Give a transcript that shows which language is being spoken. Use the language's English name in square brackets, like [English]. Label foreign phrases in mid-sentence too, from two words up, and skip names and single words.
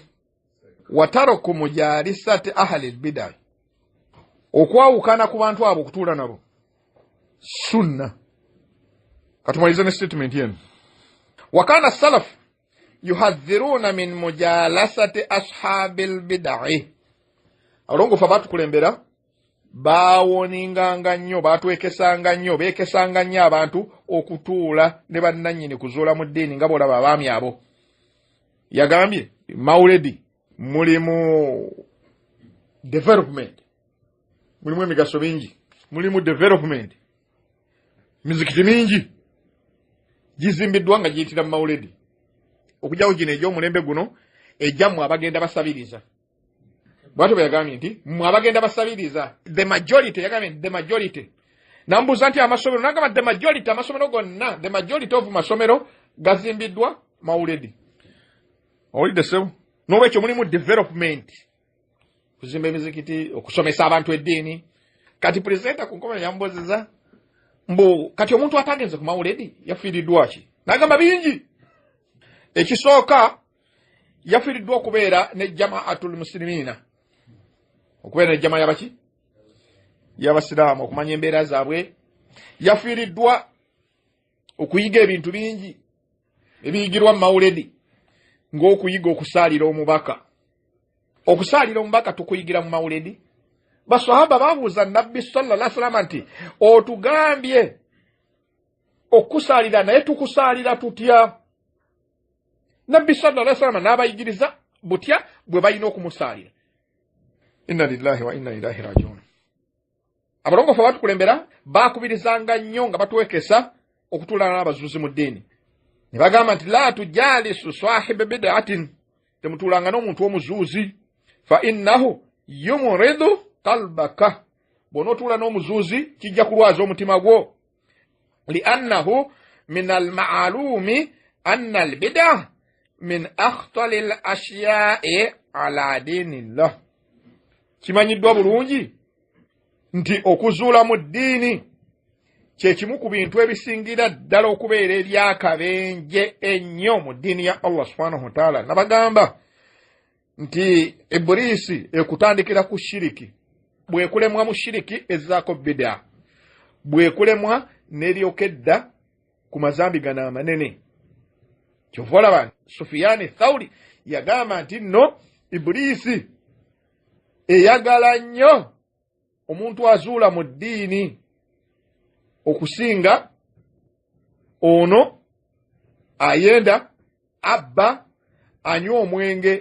[Arabic] وترك مجالسة أهل البدعة, [Ganda] okwawukana ku bantu abo okutuula nabo sunna. Katumaliza ne statement yenu. [Arabic] وكان السلف يحذرون من مجالسة أصحاب البدع, [Ganda] alongofu abatukulembera baawoninganga nnyo, batwekesanga nnyo, beekesanga nnyo abantu okutuula ne bannannyini kuzuula mu ddiini nga bw'olaba abaami abo. Yagambye mawuledi mulimu development, mulimu emigaso mingi, mulimu development, mizikiti mingi gizimbiddwa nga giyitira mu mawuledi. Okujjawo gino egy'omulembe guno ejjammwe abagenda basabiriza. Bwatyo bwe yagambye nti mmwe abagenda basabiriza. [English] The majority yagambye the majority. [Ganda] Nambuuza nti amasomero nagamba [English] the majority [Ganda] amasomero gonna [English] the majority of [Ganda] masomero gazimbiddwa mawuledi. Owulidde ssebo? N'olwekyo mulimu development. Kuzimba emizikiti, okusomesa abantu eddiini. Kati pulezidenti ku nkomera yamubozeza mbu kati omuntu atagenze ku mawuledi yafiiriddwa ki? N'agamba bingi. Ekisooka yafiiriddwa okubeera ne [Arabic] جماعة المسلمين. [Ganda] Okubeera ne jamaa yabaki? Y'abasiraamu, okumanya embeera zaabwe. Yafiiriddwa okuyiga ebintu bingi ebiyigirwa mu mawuledi ng'okuyiga okusaalira omubaka. Okusaalira omubaka tukuyigira mu mawuledi. Baswahaba babuuza Nabbi [Arabic] صلى الله عليه وسلم [Ganda] nti otugambye okusaalira naye tukusaalira tutya? Nabbi [Arabic] صلى الله عليه وسلم [Ganda] n'abayigiriza butya bwe balina okumusaalira. [Arabic] إنا لله وإنا إليه راجعون. [Ganda] Abalongofu abatukulembera baakubirizanga nnyo nga batuwekesa okutuulana n'abazuuzi mu ddiini. Ne bagamba nti [Arabic] لا تجالس صاحب بدعة, [Ganda] temutuulanga n'omuntu w'omuzuuzi, [Arabic] فإنه يمرض قلبك, [Ganda] bw'onootuula n'omuzuuzi kijja kulwaza omutima gwo. [Arabic] لأنه من المعلوم أن البدعة من أخطر الأشياء على دين الله. [Ganda] Kimanyiddwa bulungi nti okuzuula mu ddiini kye kimu ku bintu ebisingira ddala okubeera ebyakabenje ennyo mu ddiini ya Allah [Arabic] سبحانه وتعالى. [Ganda] Nabagamba nti Iburisi ekutandikira ku shiriki, bwekulemwa mu shiriki ezzaako bid'a, bwekulemwa n'eryokedda ku mazambi gano amanene. Kyova olaba Sufyani Thawri yagamba nti nno Iburisi eyagala nnyo omuntu azuula mu ddiini okusinga ono ayenda abba anywa omwenge.